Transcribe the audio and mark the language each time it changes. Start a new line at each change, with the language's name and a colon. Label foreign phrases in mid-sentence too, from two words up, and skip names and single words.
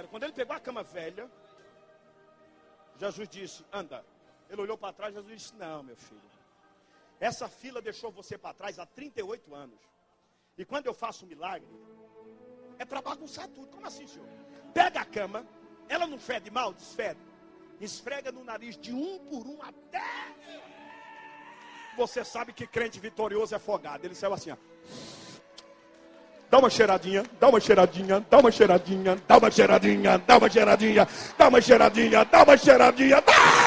Portuguese: Quando ele pegou a cama velha, Jesus disse, anda. Ele olhou para trás, Jesus disse, não, meu filho. Essa fila deixou você para trás há 38 anos. E quando eu faço um milagre, é para bagunçar tudo. Como assim, senhor? Pega a cama, ela não fede mal, desfede. Esfrega no nariz de um por um até... Você sabe que crente vitorioso é folgado. Ele saiu assim, ó. Dá uma cheiradinha, dá uma cheiradinha, dá uma cheiradinha, dá uma cheiradinha, dá uma cheiradinha, dá uma cheiradinha, dá uma cheiradinha, dá!